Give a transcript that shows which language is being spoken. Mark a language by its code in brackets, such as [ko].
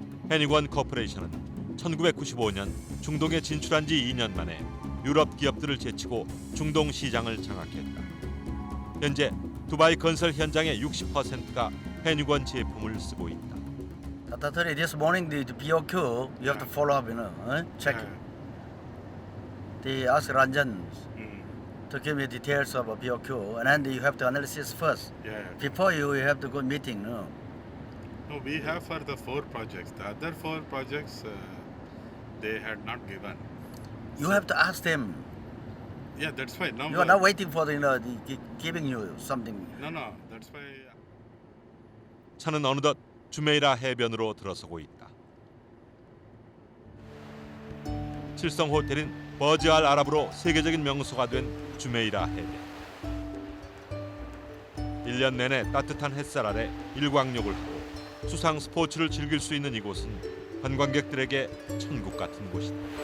[ko] 해니건 코퍼레이션은 1995년 중동에 진출한 지 2년 만에 유럽 기업들을 제치고 중동 시장을 장악했다. 현재 두바이 건설 현장의 60%가 해니건 제품을 쓰고 있다. [en] Tata this morning the POQ you have to follow up, check. The ask Ranjan to give me details of a POQ, and then you have to analysis first. Yeah. Before you have to go meeting. No? No, we have for the 4 projects. The other 4 projects they had not given. You have to ask them. Yeah, that's why. Now You are not waiting for the giving you something. No, that's why. [ko] 차는 어느덧 주메이라 해변으로 들어서고 있다. 칠성 호텔인 버즈알 아랍으로 세계적인 명소가 된 주메이라 해변. 1년 내내 따뜻한 햇살 아래 일광욕을 하고 수상 스포츠를 즐길 수 있는 이곳은 관광객들에게 천국 같은 곳이다.